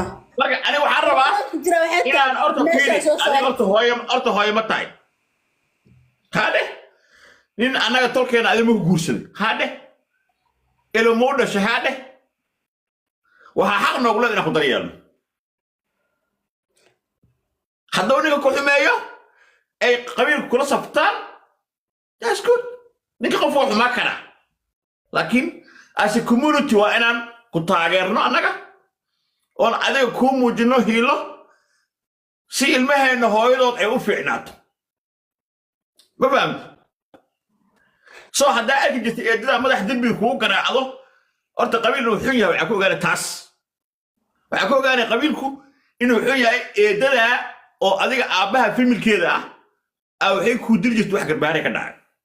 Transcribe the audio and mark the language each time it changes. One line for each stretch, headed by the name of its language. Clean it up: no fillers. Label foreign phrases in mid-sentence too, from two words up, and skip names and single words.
Somali: laga aniga waxaan rabaa inaan orto hooyo ma tahay hade nin anaga tolkeena adigu guursaday hade ilmo dhashay hade waxa xaq noogu leedahay ku daryeelno hadduu ninka ku xumeeyo ay qabiil kula saftaan
English: that's good
Somali: ninka qof wax ma kana laakiin
English: as a community
Somali: waa inaan ku taageerno annaga oo adiga ku muujino hiilo si ilmaheena hooyadood ay u fiicnaato ma fahamta soo haddaa arki jirtay eedada madax dembi kugu garaacdo horta qabiil uu xun yahay waxaa ku ogaanay taas waxaa ku ogaanay qabiilku inuu xun yahay eedada oo adiga aabaha familkeeda ah waxay ku dil jirtay wax garbaare ka dhacay